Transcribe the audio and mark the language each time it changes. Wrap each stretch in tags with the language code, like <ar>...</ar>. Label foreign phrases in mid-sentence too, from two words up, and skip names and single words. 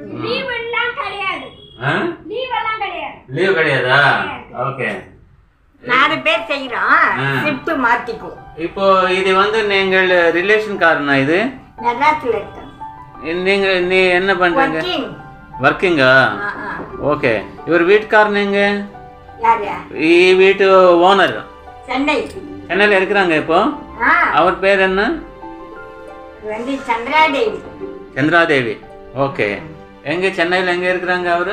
<ta>லீவ் கிடையாதா? ஓகே. 4 பேர் செய்யறோம். ஷிஃப்ட் மாத்திக்குவோம். இப்போ இது வந்து நீங்கள் ரிலேஷன் காரனா? இது நல்லாத்துல இருக்கு. நீ என்ன பண்றீங்க? வர்க்கிங்கா? ஓகே. இவர் வீட்டுக்காரனுங்க?</ta> <te>ఈ వీటు ఓనర్ చెన్నైలో</te> <ta>இருக்கிறாங்க இப்போ. அவர் பேர் என்ன? சந்திராதேவி. ஓகே. எங்க சென்னையில எங்க இருக்கிறாங்க அவரு?</ta>